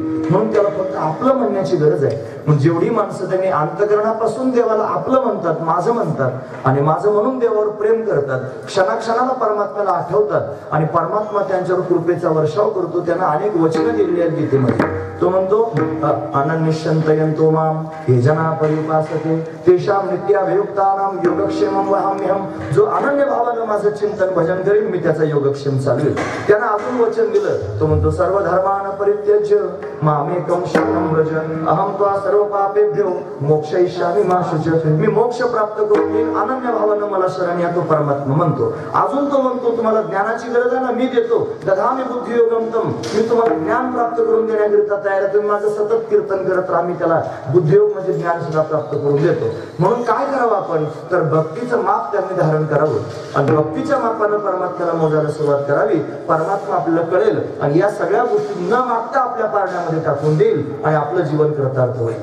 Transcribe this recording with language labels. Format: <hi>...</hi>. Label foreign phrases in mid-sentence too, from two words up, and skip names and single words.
<mr>म्हणून त्याला फक्त आपलं म्हणण्याची गरज आहे. म्हणजे जेवढी माणसं त्यांनी अंतकरणापासून देवाला आपलं म्हणतात, माझं म्हणतात आणि माझं म्हणून देवावर प्रेम करतात, क्षणाक्षणाला परमात्म्याला आठवतात आणि परमात्मा त्यांच्यावर कृपेचा वर्षाव करतो. त्यांना अनेक वचनं दिलेली आहेत गीतेमध्ये. तो म्हणतो</mr> <sa>अनन्यश्चंतयन्तो माम ये जना परिपासते तेषां नित्याभियुक्तानां योगक्षेमं वहाम्यहं.</sa> <mr>जो अनन्य भावानं माझं चिंतन भजन करेल मी त्याचा योगक्षेम चालवेल. त्यानं अजून वचन दिलं. तो म्हणतो</mr> <sa>सर्व धर्मान् परित्यज्य मामेकं शरणं व्रज अहं त्वा सर्व पापेभ्यो मोक्षयिष्यामि मा शुच.</sa> <mr>मी मोक्ष प्राप्त करून देईन, अनन्य भावानं मला शरण या. तो परमात्मा म्हणतो. अजून तो म्हणतो तुम्हाला ज्ञानाची गरज आहे ना, मी देतो.</mr> <sa>दधामि बुद्धियोगं तम.</sa> <mr>मी तुम्हाला ज्ञान प्राप्त करून देण्याकरिता तयार आहे. तुम्ही माझं सतत कीर्तन करत राहा, मी त्याला बुद्धियोग म्हणजे ज्ञान सुद्धा प्राप्त करून देतो. म्हणून काय करावं आपण तर भक्तीचं माप त्यांनी धारण करावं आणि भक्तीच्या मापानं परमात्म्याला मोजायला सुरुवात करावी. परमात्मा आपल्याला कळेल आणि या सगळ्या गोष्टी न मागता आपल्या पारण्यामध्ये टाकून देईल आणि आपलं जीवन कृतार्थ होईल.</mr>